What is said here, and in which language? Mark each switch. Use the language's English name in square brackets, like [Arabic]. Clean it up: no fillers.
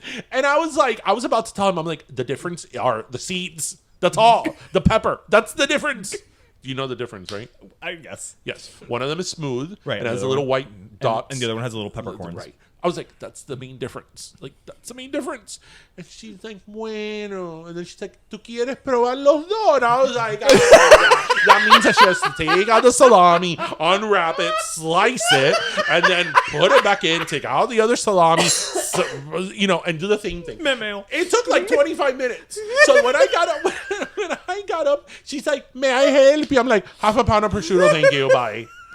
[English] And I was about to tell him, I'm like, the difference are the seeds. That's all. The pepper. That's the difference. You know the difference, right? I guess. Yes. One of them is smooth. Right. And has a little white dot. And the other one has a little peppercorns. Right. I was like, that's the main difference. Like, that's the main difference. And she's like, bueno. And then she's like, [Spanish] ¿tú quieres probar los dos? [English] And I was like, that means that she has to take out the salami, unwrap it, slice it, and then put it back in, take out the other salami, and do the same thing. It took like 25 minutes. So when I got up, she's like, may I help you? I'm like, half a pound of prosciutto, thank you, bye.